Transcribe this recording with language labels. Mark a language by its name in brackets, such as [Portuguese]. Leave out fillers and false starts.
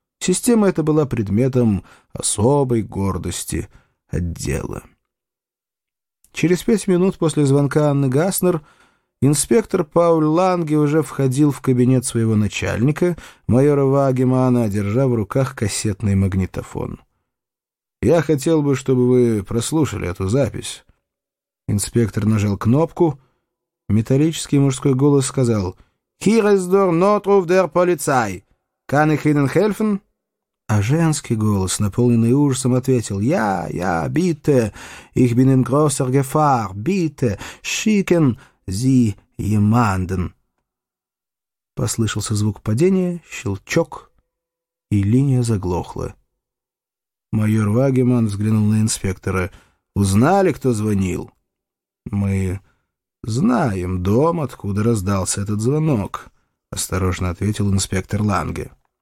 [Russian] Система эта была предметом особой гордости отдела. Через 5 минут после звонка Анны Гасснер Инспектор Пауль Ланге уже входил в кабинет своего начальника, майора Вагемана, держа в руках кассетный магнитофон. «Я хотел бы, чтобы вы прослушали эту запись». Инспектор нажал кнопку. Металлический мужской голос сказал: [German] «Hier ist der Notruf der Polizei. Kann ich Ihnen helfen?» [Russian] А женский голос, наполненный ужасом, ответил: «Я, bitte. [German] Ich bin in großer Gefahr. Bitte, schicken Sie jemanden». [Russian] Послышался звук падения, щелчок, и линия заглохла. Майор Вагеман взглянул на инспектора. «Узнали, кто звонил?» «Мы знаем дом, откуда раздался этот звонок», — осторожно ответил инспектор Ланге.